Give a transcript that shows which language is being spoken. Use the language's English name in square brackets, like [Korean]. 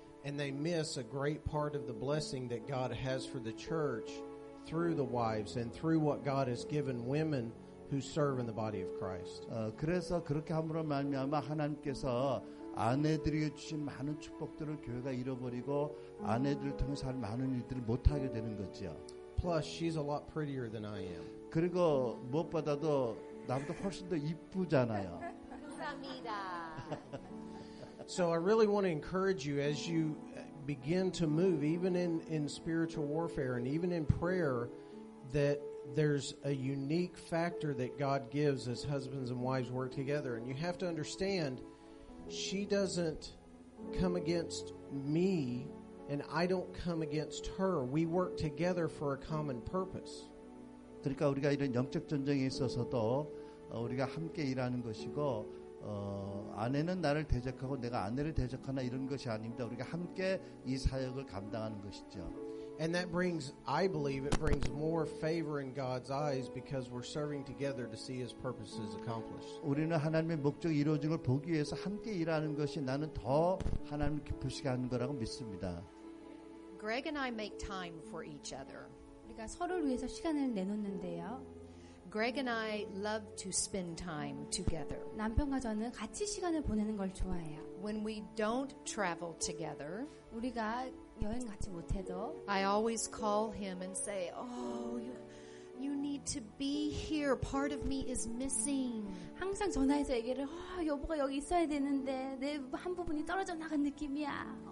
[English] And they miss a great part of the blessing that God has for the church through the wives and through what God has given women who serve in the body of Christ. [Korean] 그래서 그렇게 함으로 말미암아 하나님께서 아내들이 주신 많은 축복들을 교회가 잃어버리고 아내들을 통해서 할 많은 일들을 못하게 되는 거죠. [English] Plus, she's a lot prettier than I am. [Korean] 그리고 무엇보다도 나보다 훨씬 더 이쁘잖아요. [English] So I really want to encourage you as you begin to move, even in spiritual warfare and even in prayer, that there's a unique factor that God gives as husbands and wives work together. And you have to understand, she doesn't come against me and I don't come against her. We work together for a common purpose. [Korean] 그러니까 우리가 이런 영적 전쟁에 있어서도 우리가 함께 일하는 것이고 아내는 나를 대적하고 내가 아내를 대적하나 이런 것이 아닙니다. 우리가 함께 이 사역을 감당하는 것이죠. [English] And that brings, I believe, it brings more favor in God's eyes because we're serving together to see His purposes accomplished. [Korean] 우리는 하나님의 목적이 이루어진 걸 보기 위해서 함께 일하는 것이 나는 더 하나님 기쁘시게 하는 거라고 믿습니다. [English] Greg and I make time for each other. [Korean] 우리가 서로를 위해서 시간을 내놓는데요. [English] Greg and I love to spend time together. [Korean] 남편과 저는 같이 시간을 보내는 걸 좋아해요. [English] When we don't travel together, [Korean] 우리가 여행 같이 못해도 [English] I always call him and say, "Oh, you need to be here. Part of me is missing." [Korean] 항상 전화해서 얘기를 여보가 여기 있어야 되는데 내 한 부분이 떨어져 나간 느낌이야.